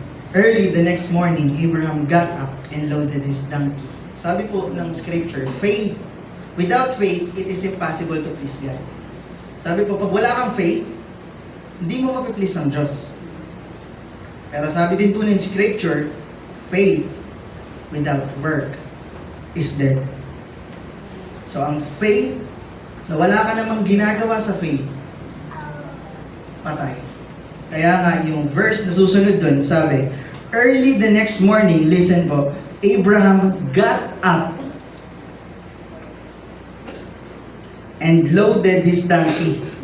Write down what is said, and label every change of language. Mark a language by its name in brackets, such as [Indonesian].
[English] Early the next morning, Abraham got up and loaded his donkey. [Filipino] Sabi po ng [English] scripture, faith. Without faith, it is impossible to please God. [Filipino] Sabi po, pag wala kang faith, hindi mo mapiplease ang Diyos. Pero sabi din po ng [English] scripture, faith without work is dead. [Filipino] So, ang faith, na wala ka namang ginagawa sa faith, patay. Kaya nga, yung verse na susunod dun, sabi, [English] early the next morning, listen po, Abraham got up and loaded his donkey.